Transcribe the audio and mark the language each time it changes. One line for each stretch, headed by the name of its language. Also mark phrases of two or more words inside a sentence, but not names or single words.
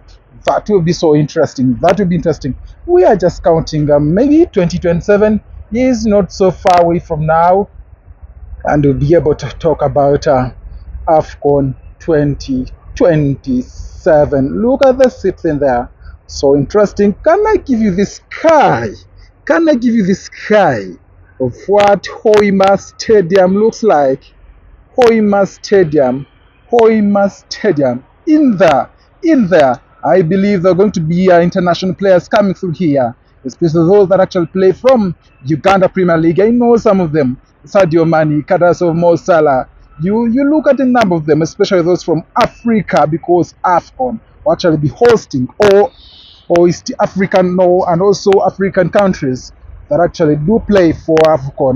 English: That will be so interesting. That will be interesting. We are just counting maybe 2027 is not so far away from now, and we'll be able to talk about AFCON 2027. Look at the seats in there. So interesting. Can I give you the sky? Can I give you the sky of what Hoima Stadium looks like? Hoima Stadium. Hoima Stadium. In there, I believe there are going to be international players coming through here, especially those that actually play from Uganda Premier League. I know some of them. Sadio Mane, Kadaso, Mo Salah. You look at a number of them, especially those from Africa, because AFCON will actually be hosting or East African and also African countries that actually do play for AFCON.